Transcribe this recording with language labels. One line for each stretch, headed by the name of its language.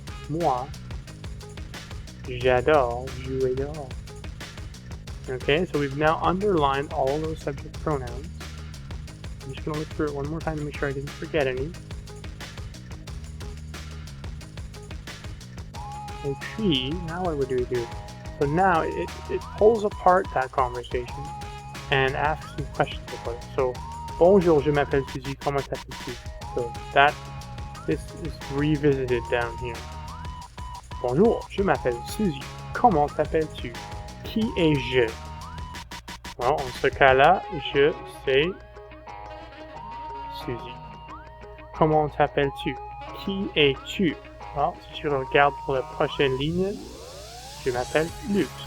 French: Moi, j'adore jouer dehors.
English: Okay, so we've now underlined all those subject pronouns. I'm just going to look through it one more time to make sure I didn't forget any. And puis, now what do we do? So now it pulls apart that conversation and asks some questions about it.
French: So, bonjour, je m'appelle Suzy, comment t'appelles-tu?
English: So this is revisited down here.
French: Bonjour, je m'appelle Suzy, comment t'appelles-tu? Qui est-je? Bon, en ce cas-là, je c'est Suzy. Comment t'appelles-tu? Qui es-tu? Alors, si tu regardes pour la prochaine ligne, je m'appelle Luc.